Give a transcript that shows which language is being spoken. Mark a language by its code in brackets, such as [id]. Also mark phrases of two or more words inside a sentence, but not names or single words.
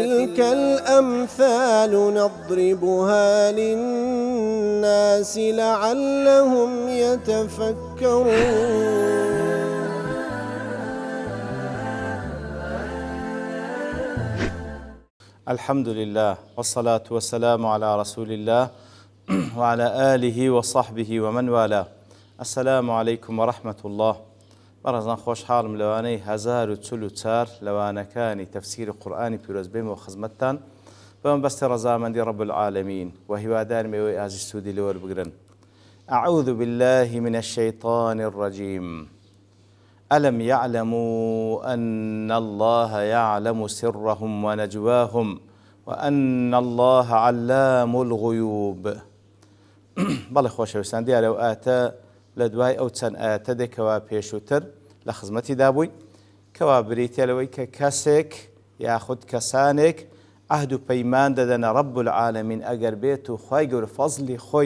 [ar] وتلك الأمثال نضربها للناس لعلهم يتفكرون. الحمد لله والصلاة والسلام على رسول الله وعلى آله وصحبه ومن والاه. السلام عليكم ورحمة الله. [ckb] بەڕێزان خۆشحاڵم لەوانەی 1044 لەوانەکانی تەفسیری قورئانی پیرۆز بێمەوە خزمەتتان بەم بەستی ڕەزامەندی [ar] رب العالمین [ckb] و هیوادارم ئێوەی ئازیز سوودی لێ وەربگرن. [ar] أعوذ بالله من الشيطان الرجيم. ألم يعلموا أن الله يعلم سرهم ونجواهم وأن الله علام الغيوب. [ckb] بەڵێ خۆشەویستان دیارە ئەو ئاتە لە دوای ئەو چەند ئاەتە دێکەوە پێشووتر لە خزمەتیدا بووین کەوا بریتە لەوەی کە کەسێک یاخود کەسانێک عەهد و پەیمان دەدەنە [ar] رب العالمین [ckb] ئەگەر بێت و خوای گەورە فەزلی خۆی